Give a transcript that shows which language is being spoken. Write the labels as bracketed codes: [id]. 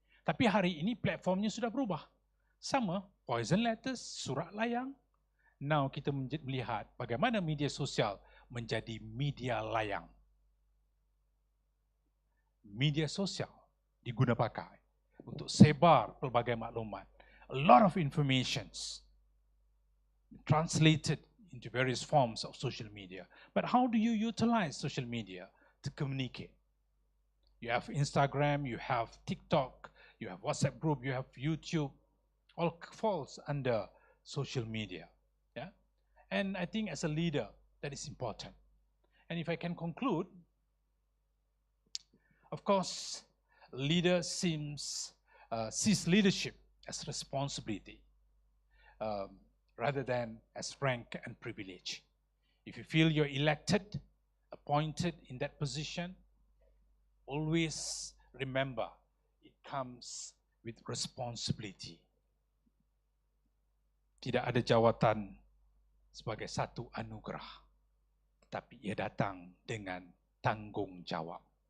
[ms] Tapi hari ini platformnya sudah berubah. Sama, [en] poison letters, [ms] surat layang. Now kita melihat bagaimana media sosial menjadi media layang. Media sosial diguna pakai untuk sebar pelbagai maklumat. [en] A lot of informations translated into various forms of social media. But how do you utilize social media to communicate? You have Instagram, you have TikTok, you have WhatsApp group, you have YouTube, all falls under social media. Yeah? And I think as a leader, that is important. And if I can conclude, of course, leader sees leadership as responsibility rather than as rank and privilege. If you feel you're elected, appointed in that position, always remember it comes with responsibility. [ms] Tidak ada jawatan sebagai satu anugerah, tapi ia datang dengan tanggung jawab.